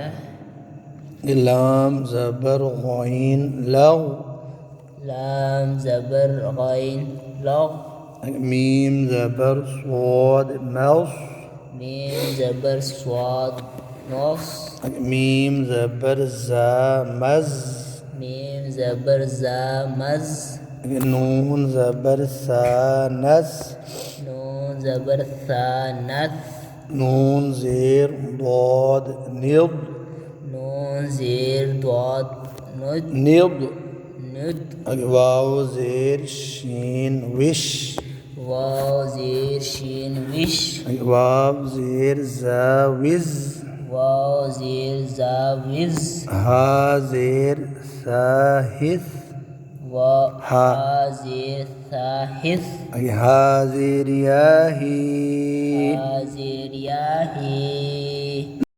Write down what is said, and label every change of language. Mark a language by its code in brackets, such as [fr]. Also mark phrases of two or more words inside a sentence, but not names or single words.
[ur] لام زبر غین لغ. لام زبر غین لغ. میم زبر صاد مص. میم زبر صاد نص. میم زبر زا مز. میم زبر زا مز. نون زبر سا نس. نون زبر ثا نث. نون زیر ضاد ند. نون زیر ضاد ند. ند. ند. واو زیر شین وش. واو زیر شین وش. واو زیر زا وز. واو زیر زا وز. ہا زیر ساہس. ہا زیر ثاہس. ہا زیر یاہی. ہا زیر یاہی.